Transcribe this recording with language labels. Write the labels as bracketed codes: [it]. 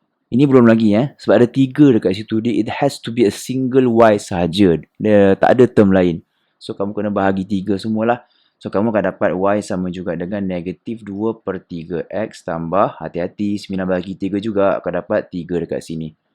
[ms] Ini belum lagi sebab ada 3 dekat situ. [en] It has to be a single Y [ms] sahaja. Dia tak ada term lain. So, kamu kena bahagi 3 semualah. So, kamu akan dapat Y sama juga dengan negatif 2 per 3X tambah, hati-hati, 9 bagi 3 juga akan dapat 3 dekat sini.